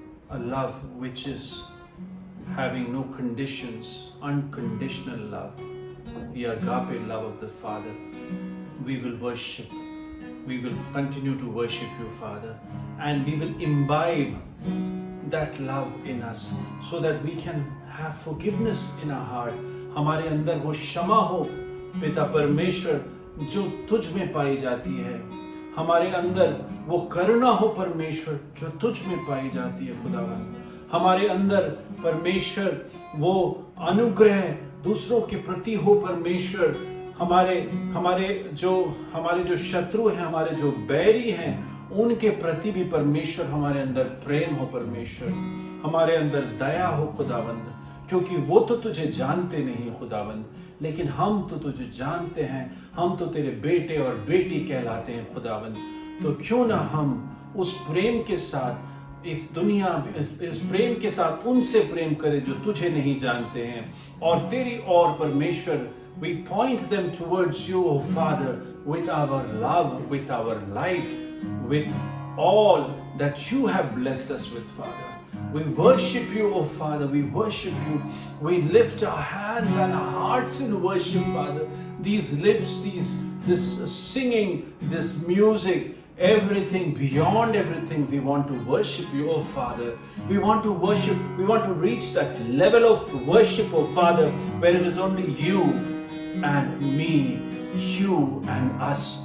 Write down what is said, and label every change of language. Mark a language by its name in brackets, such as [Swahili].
[English] a love which is having no conditions, unconditional love, the agape love of the Father. We will worship, we will continue to worship you, Father, and we will imbibe that love in us so that we can have forgiveness in our heart. [Hindi] हमारे अंदर वो क्षमा हो पिता परमेश्वर जो तुझ में पाई जाती है, हमारे अंदर वो करुणा हो परमेश्वर जो तुझ में पाई जाती है खुदावन, हमारे अंदर परमेश्वर वो अनुग्रह दूसरों के प्रति हो परमेश्वर, हमारे जो शत्रु हैं, हमारे जो बैरी हैं, उनके प्रति भी परमेश्वर हमारे अंदर प्रेम हो परमेश्वर, हमारे अंदर दया हो खुदावंद, क्योंकि वो तो तुझे जानते नहीं खुदावंद, लेकिन हम तो तुझे जानते हैं, हम तो तेरे बेटे और बेटी कहलाते हैं खुदावंद। तो क्यों ना हम उस प्रेम के साथ इस प्रेम के साथ उनसे प्रेम करें जो तुझे नहीं जानते हैं, और तेरी और परमेश्वर [English] we point them towards you, O Father, with our love, with our life, with all that you have blessed us with, Father. We worship you, O Father, we worship you. We lift our hands and our hearts in worship, Father. These lips, this singing, this music, everything, beyond everything, we want to worship you, oh Father. We want to worship, we want to reach that level of worship, oh Father, where it is only you and me, you and us.